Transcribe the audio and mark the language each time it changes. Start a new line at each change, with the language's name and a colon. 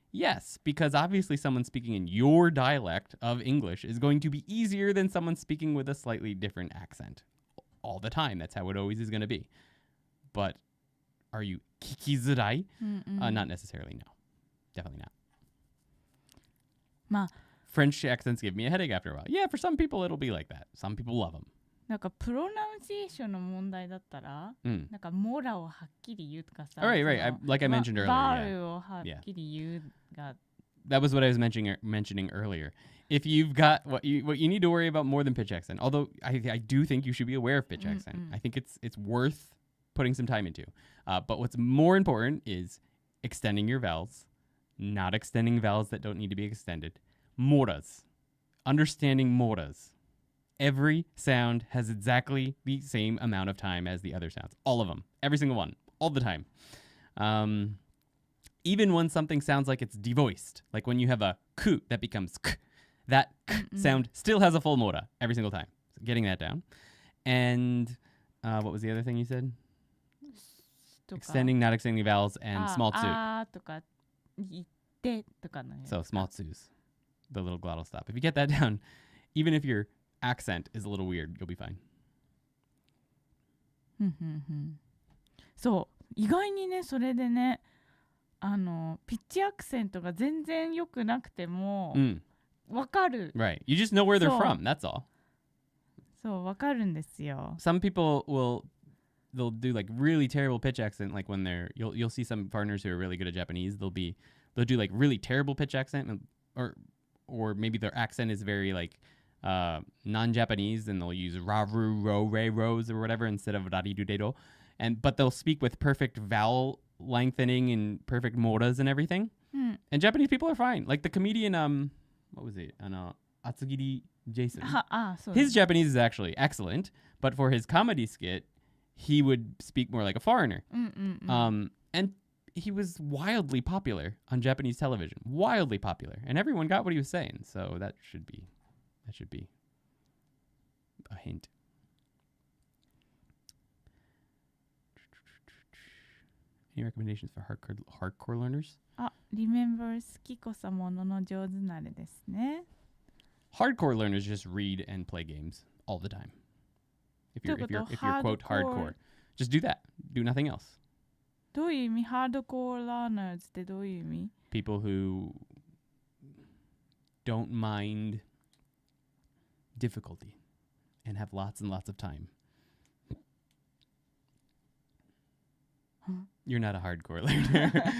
English: Yes, because obviously someone speaking in your dialect of English is going to be easier than someone speaking with a slightly different accent. All the time. That's how it always is going to be. But are you kikizurai? Not necessarily, no. Definitely not. French accents give me a headache after a while. Yeah, for some people it'll be like that. Some people love them.
Japanese: なんかプロナウンシエーションの問題だったら、なんかモラをはっきり言うとかさ、
English: right. Like I mentioned earlier.
Japanese: バルをはっきり言うが。
English: That was what I was mentioning earlier. If you've got what you need to worry about more than pitch accent, although I do think you should be aware of pitch accent. I think it's worth putting some time into. But what's more important is extending your vowels, not extending vowels that don't need to be extended. Moras. Understanding moras. Every sound has exactly the same amount of time as the other sounds. All of them. Every single one. All the time. Even when something sounds like it's devoiced, like when you have a ku that becomes k, that k sound still has a full mora every single time. So getting that down. And what was the other thing you said? Extending, not extending vowels, and small tsu. So small tsus. The little glottal stop. If you get that down, even if your accent is a little weird, you'll be fine.
Japanese: そう、意外にね、それでね、ピッチアクセントが全然良くなくても、わかる。
English: Right. You just know where they're from. That's all.
Japanese: そう、わかるんですよ。
English: Some people they'll do like really terrible pitch accent, like when you'll see some foreigners who are really good at Japanese. They'll do like really terrible pitch accent, or maybe their accent is very like non-Japanese, and they'll use raru, ro, re, rose, or whatever instead of rarirudedo, but they'll speak with perfect vowel lengthening and perfect moras and everything. And Japanese people are fine. Like the comedian, what was it? Atsugiri Jason. His Japanese is actually excellent, but for his comedy skit, he would speak more like a foreigner. And he was wildly popular on Japanese television. Wildly popular. And everyone got what he was saying. So that should be a hint. Any recommendations for hardcore learners?
Japanese: Remember 好きこそものの上手なれですね。
English: Hardcore learners just read and play games all the time. If you're quote hardcore, just do that. Do nothing else.
Japanese: どういう意味？ハードコアラーナーズってどういう意味？
English: People who don't mind difficulty and have lots and lots of time. You're not a hardcore learner.